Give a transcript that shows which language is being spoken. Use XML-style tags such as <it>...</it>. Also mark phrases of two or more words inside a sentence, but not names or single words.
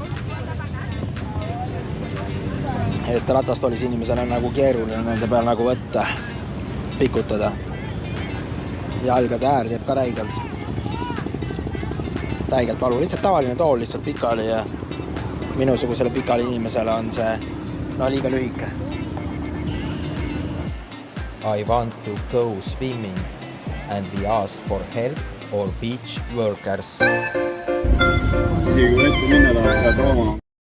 <et>Et ratastoolis inimesel on nagu keeruline nende peal nagu võtta, pikutada. Jalgade äär teeb ka räigelt valu. Lihtsalt tavaline tool lihtsalt pikali ja minusugusele pikali inimesele on see liiga lühike.</et> <en>I want to go swimming and we ask for help or beach workers.</en> <et>Isegi kui ette minna tahab, pead oma</et>